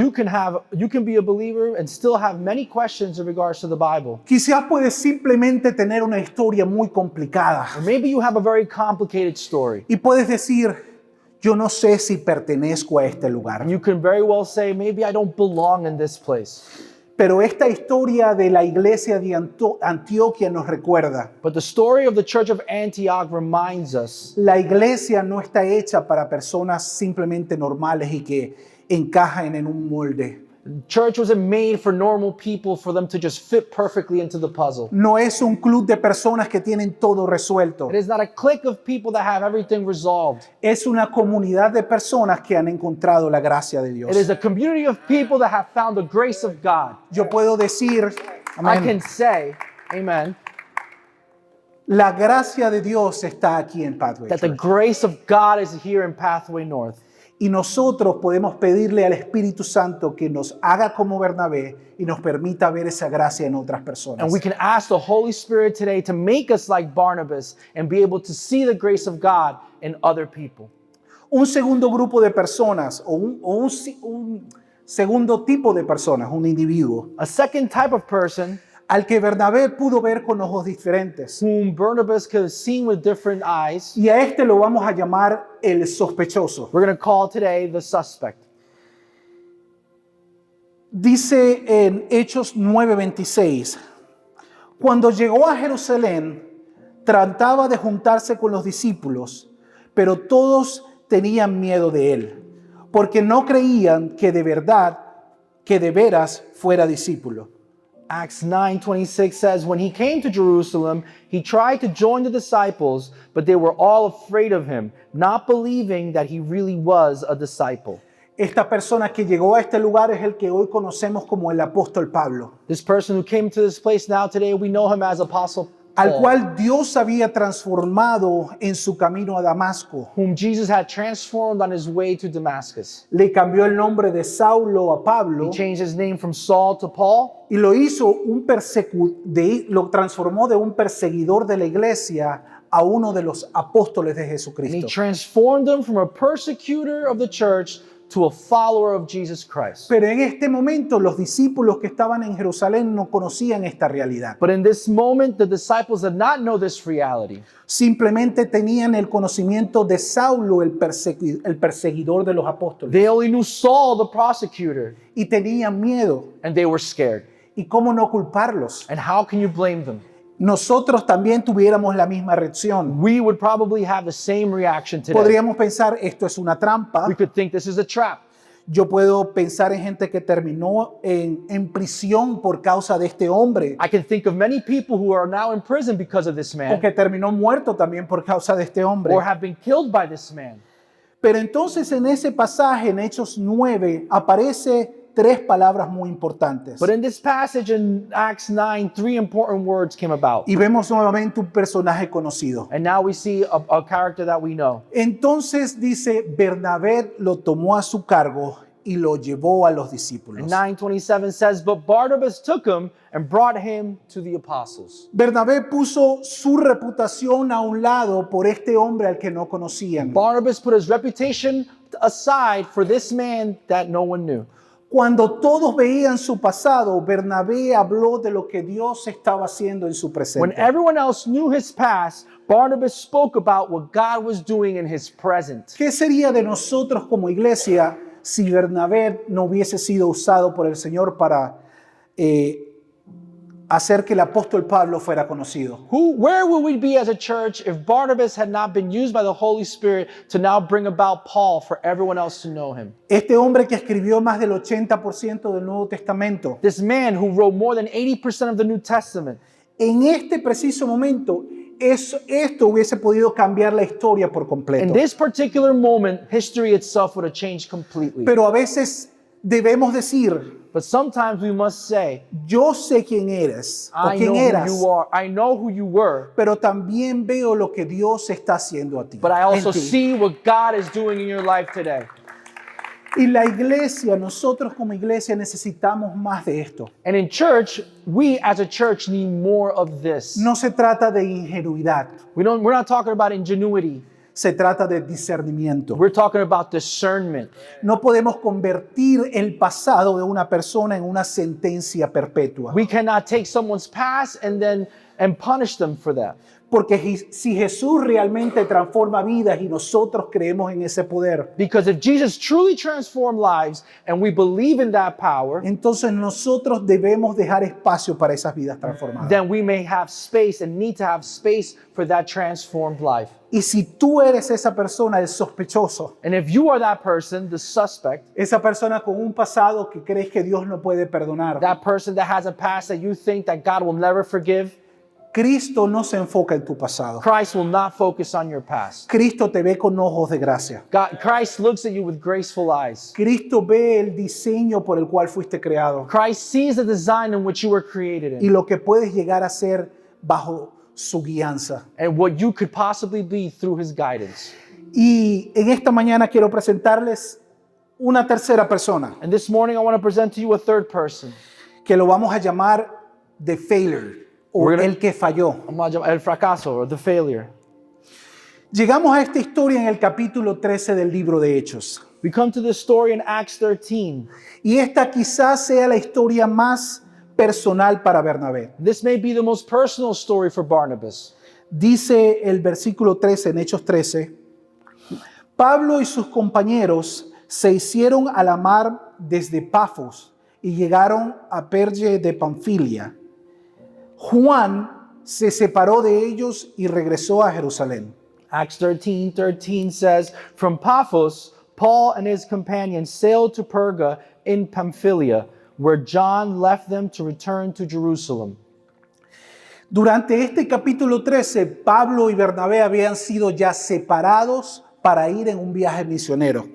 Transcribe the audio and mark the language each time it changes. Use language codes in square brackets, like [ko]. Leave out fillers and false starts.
[en] You can be a believer and still have many questions in regards to the Bible. [es] Quizás puedes simplemente tener una historia muy complicada [en] Or maybe you have a very complicated story. [es] y puedes decir, yo no sé si pertenezco a este lugar. [en] And you can very well say, maybe I don't belong in this place. [es] Pero esta historia de la iglesia de Antioquia nos recuerda, [en] But the story of the church of Antioch reminds us [es] la iglesia no está hecha para personas simplemente normales y que encajan en un molde. [en] church wasn't made for normal people for them to just fit perfectly into the puzzle. [es] No es un club de personas que tienen todo resuelto. [en] It is not a clique of people that have everything resolved. [es] Es una comunidad de personas que han encontrado la gracia de Dios. [en] It is a community of people that have found the grace of God. [es] Yo puedo decir, [en] I [es] amén, [en] can say, amen, [es] la gracia de Dios está aquí en Pathway [en] that the Church. grace of God is here in Pathway North. [es] Y nosotros podemos pedirle al Espíritu Santo que nos haga como Bernabé y nos permita ver esa gracia en otras personas. [en] And we can ask the Holy Spirit today to make us like Barnabas and be able to see the grace of God in other people. [es] un segundo grupo de personas un segundo tipo de personas, un individuo, [en] A second type of person [es] al que Bernabé pudo ver con ojos diferentes. [en] whom Barnabas could have seen with different eyes. [es] Y a este lo vamos a llamar el sospechoso. [en] We're going to call today the suspect. [es] Dice en Hechos 9:26, cuando llegó a Jerusalén, trataba de juntarse con los discípulos, pero todos tenían miedo de él, porque no creían que de veras fuera discípulo. [en] Acts 9:26 says, when he came to Jerusalem, he tried to join the disciples, but they were all afraid of him, not believing that he really was a disciple. [es] Esta persona que llegó a este lugar es el que hoy conocemos como el apóstol Pablo, [en] This person who came to this place now today, we know him as Apostle [es] al [en] Paul, [es] cual Dios había transformado en su camino a Damasco. [en] whom Jesus had transformed on his way to Damascus. [es] Le cambió el nombre de Saulo a Pablo [en] He changed his name from Saul to Paul, [es] y lo lo transformó de un perseguidor de la iglesia a uno de los apóstoles de [en] and he [es] Jesucristo. [en] transformed him from a persecutor of the church to a follower of Jesus Christ. [es] Pero en este momento los discípulos que estaban en Jerusalén no conocían esta realidad. [en] But in this moment, the disciples did not know this reality. [es] Simplemente tenían el conocimiento de Saulo, el perseguidor de los apóstoles, [en] They only knew Saul, the prosecutor, [es] y tenían miedo. [en] and they were scared. [es] ¿Y cómo no culparlos? [en] And how can you blame them? [es] Nosotros también tuviéramos la misma reacción. [en] We would probably have the same reaction today. [es] Podríamos pensar, esto es una trampa. [en] We could think this is a trap. [es] Yo puedo pensar en gente que terminó en prisión por causa de este hombre, [en] I can think of many people who are now in prison because of this [es] o [en] man, [es] que terminó muerto también por causa de este hombre. [en] or have been killed by this man. [es] Pero entonces en ese pasaje, en Hechos 9, aparece tres palabras muy importantes. [en] But in this passage in Acts 9, three important words came about. [es] Y vemos nuevamente un personaje conocido. [en] And now we see a character that we know. [es] Entonces dice, Bernabé lo tomó a su cargo y lo llevó a los discípulos. [en] And 9:27 says, but Barnabas took him and brought him to the apostles. [es] Bernabé puso su reputación a un lado por este hombre al que no conocían. [en] Barnabas put his reputation aside for this man that no one knew. [es] Cuando todos veían su pasado, Bernabé habló de lo que Dios estaba haciendo en su [en] When [es] presente. [en] everyone else knew his past, Barnabas spoke about what God was doing in his present. [es] ¿Qué sería de nosotros como iglesia si Bernabé no hubiese sido usado por el Señor para hacer que el apóstol Pablo fuera conocido? [en] Where would we be as a church if Barnabas had not been used by the Holy Spirit to now bring about Paul for everyone else to know him? [es] Este hombre que escribió más del 80% del Nuevo Testamento, [en] This man who wrote more than 80% of the New Testament. [es] en este preciso momento, esto hubiese podido cambiar la historia por [en] In [es] completo. [en] this particular moment, history itself would have changed completely. [es] Pero a veces debemos decir, [en] But sometimes we must say, [es] yo sé quién eres o [en] I [es] quién [en] know [es] eras, [en] who you are. I know who you were, [es] pero también veo lo que Dios está haciendo a ti. [en] but I also [es] en ti. [en] see what God is doing in your life today. [es] Y la iglesia, nosotros como iglesia necesitamos más de esto. [en] And in church, we as a church need more of this. [es] No se trata de ingenuidad, [en] We're not talking about ingenuity. [es] se trata de discernimiento. [en] We're talking about discernment. [es] No podemos convertir el pasado de una persona en una sentencia perpetua. [en] We cannot take someone's past and punish them for that. [es] Porque si Jesús realmente transforma vidas y nosotros creemos en ese poder, [en] Because if Jesus truly transformed lives and we believe in that power, [es] entonces nosotros debemos dejar espacio para esas vidas transformadas. [en] then we may have space and need to have space for that transformed life. [es] Y si tú eres esa persona, el sospechoso, [en] And if you are that person, the suspect, [es] esa persona con un pasado que crees que Dios no puede perdonar, [en] that person that has a past that you think that God will never forgive, [es] Cristo no se enfoca en tu pasado. [en] Christ will not focus on your past. [es] Cristo te ve con ojos de gracia. [en] Christ looks at you with graceful eyes. [es] Cristo ve el diseño por el cual fuiste creado [en] Christ sees the design in which you were created [es] y [en] in [es] lo que puedes llegar a ser bajo su guianza. [en] and what you could possibly be through his guidance. [es] Y en esta mañana quiero presentarles una tercera persona [en] And this morning I want to present to you a third person. [es] que lo vamos a llamar [en] the failure [es] o [en] We're gonna- [es] el que falló. El fracaso [en] or the failure. [es] Llegamos a esta historia en el capítulo 13 del libro de Hechos. [en] We come to this story in Acts 13. [es] Y esta quizás sea la historia más personal para Bernabé. [en] This may be the most personal story for Barnabas. [es] Dice el versículo 13 en Hechos 13, Pablo y sus compañeros se hicieron a la mar desde Pafos y llegaron a Perge de Panfilia. Juan se separó de ellos y regresó a Jerusalén. [en] Acts 13:13 says, From Paphos, Paul and his companions sailed to Perga in Pamphylia, where John left them to return to Jerusalem. [es] Durante este capítulo 13, Pablo y Bernabé habían sido ya separados para ir en un viaje misionero.